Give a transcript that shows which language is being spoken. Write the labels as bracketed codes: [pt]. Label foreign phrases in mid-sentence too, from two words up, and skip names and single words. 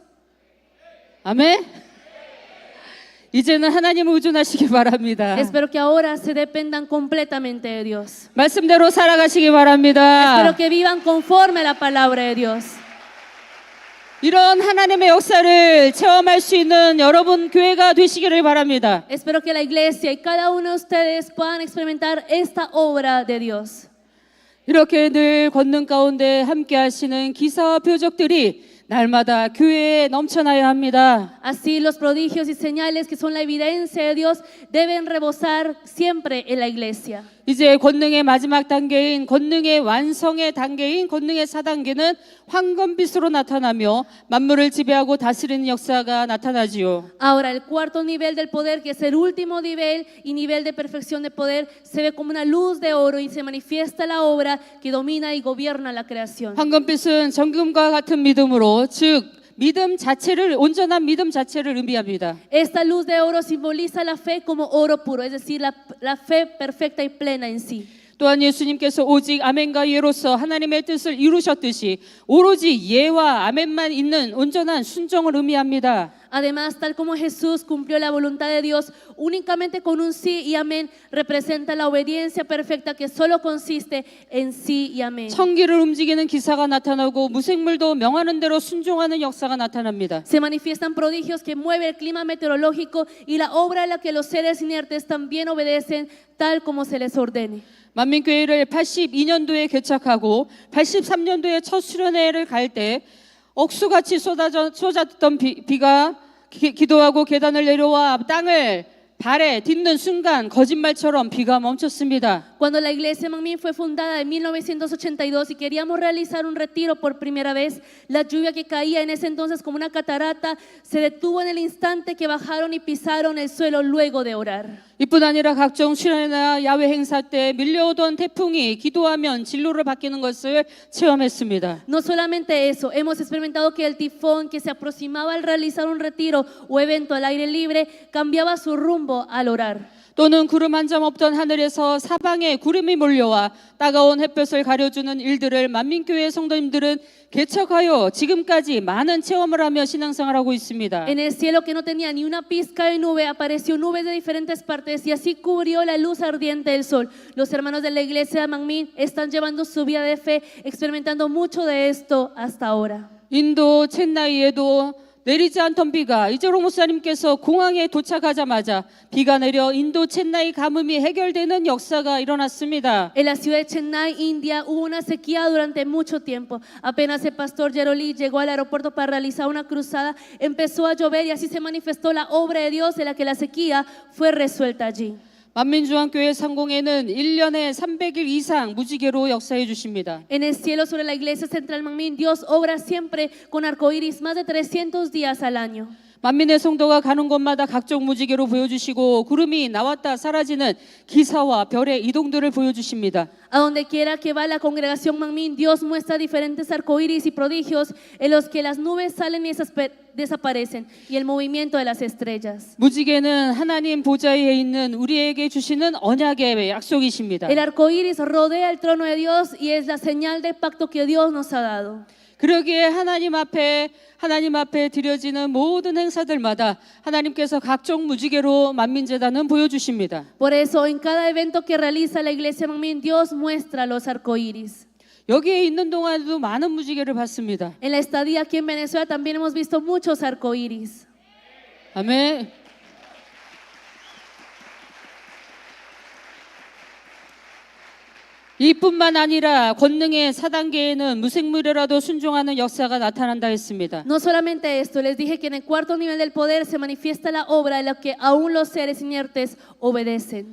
[ko] 아멘. 이제는 하나님을 의존하시기 바랍니다. [es] Espero que ahora se dependan completamente de Dios. [ko] 말씀대로 살아가시기 바랍니다. [es] Espero que vivan conforme a la palabra de Dios. [ko] 이런 하나님의 역사를 체험할 수 있는 여러분 교회가 되시기를 바랍니다. [es] Espero que la iglesia y cada uno de ustedes puedan experimentar esta obra de Dios. [ko] 이렇게 늘 권능 가운데 함께 하시는 기사와 표적들이 날마다 교회에 넘쳐나야 합니다. [es] Así los prodigios y señales que son la evidencia de Dios deben rebosar siempre en la iglesia. [ko] 이제 권능의 마지막 단계인 권능의 완성의 단계인 권능의 4단계는 황금빛으로 나타나며 만물을 지배하고 다스리는 역사가 나타나지요. [es] Ahora el cuarto nivel del poder, que es el último nivel y nivel de perfección de poder, se ve como una luz de oro y se manifiesta la obra que domina y gobierna la creación. [ko] 황금빛은 정금과 같은 믿음으로 즉 믿음 자체를 온전한 믿음 자체를 의미합니다. [es] Esta luz de oro simboliza la fe como oro puro, es decir, la fe perfecta y plena en sí. [ko] 또한 예수님께서 오직 아멘과 예로서 하나님의 뜻을 이루셨듯이 오로지 예와 아멘만 있는 온전한 순종을 의미합니다. [es] Además, tal como Jesús cumplió la voluntad de Dios únicamente con un sí y amén, representa la obediencia perfecta que solo consiste en sí y amén. [ko] 천기를 움직이는 기사가 나타나고 무생물도 명하는 대로 순종하는 역사가 나타납니다. [es] Se manifiestan prodigios que mueven el clima meteorológico y la obra a la que los seres inertes también obedecen tal como se les ordene. [ko] 만민교회를 82년도에 개척하고 83년도에 첫 수련회를 갈 때 억수같이 쏟아졌던 비가 기도하고 계단을 내려와 땅을 발에 딛는 순간 거짓말처럼 비가 멈췄습니다. [es] Cuando la iglesia Manmin fue fundada en 1982 y queríamos realizar un retiro por primera vez, la lluvia que caía en ese entonces como una catarata se detuvo en el instante que bajaron y pisaron el suelo luego de orar. [ko] 이뿐 아니라 각종 수련회나 야외 행사 때 밀려오던 태풍이 기도하면 진로를 바뀌는 것을 체험했습니다. [es] No solamente eso, hemos experimentado que el tifón que se aproximaba al realizar un retiro o evento al aire libre cambiaba su rumbo al orar. [ko] 또는 구름 한 점 없던 하늘에서 사방에 구름이 몰려와 따가운 햇볕을 가려주는 일들을 만민교회 성도님들은 개척하여 지금까지 많은 체험을 하며 신앙생활하고 있습니다. [es] En el cielo que no tenía ni una pizca de nube, apareció nubes de diferentes partes y así cubrió la luz ardiente del sol. Los hermanos de la iglesia de Manmin están llevando su vida de fe, experimentando mucho de esto hasta ahora. [ko] 인도 첸나이에도 내리지 않던 비가 이재롱 목사님께서 공항에 도착하자마자 비가 내려 인도 첸나이 가뭄이 해결되는 역사가 일어났습니다. [es] En la ciudad de Chennai, India, hubo una sequía durante mucho tiempo. Apenas el pastor Jerolí llegó al aeropuerto para realizar una cruzada, empezó a llover y así se manifestó la obra de Dios en la que la sequía fue resuelta allí. [ko] 만민중앙교회 상공에는 1년에 300일 이상 무지개로 역사해 주십니다. [es] En el cielo sobre la iglesia central Manmin, Dios obra siempre con arcoíris más de 300 días al año. [ko] 만민의 성도가 가는 곳마다 각종 무지개로 보여주시고 구름이 나왔다 사라지는 기사와 별의 이동들을 보여주십니다. [es] A donde quiera que va la congregación Manmin, Dios muestra diferentes arcoíris y prodigios en los que las nubes salen y desaparecen y el movimiento de las estrellas. [ko] 무지개는 하나님 보좌에 있는 우리에게 주시는 언약의 약속이십니다. [es] El arcoíris rodea el trono de Dios y es la señal de pacto que Dios nos ha dado. [ko] 그러기에 하나님 앞에 드려지는 모든 행사들마다 하나님께서 각종 무지개로 만민재단은 보여주십니다. [es] Por eso, en cada evento que realiza la iglesia Manmin, Dios muestra los arcoíris. [ko] 여기에 있는 동안에도 많은 무지개를 봤습니다. [es] En la estadía aquí en Venezuela también hemos visto muchos arcoíris. [ko] 아멘. 이뿐만 아니라 권능의 4단계에는 무생물이라도 순종하는 역사가 나타난다 했습니다. [es] No solamente esto, les dije que en el cuarto nivel del poder se manifiesta la obra de lo que aún los seres inertes obedecen.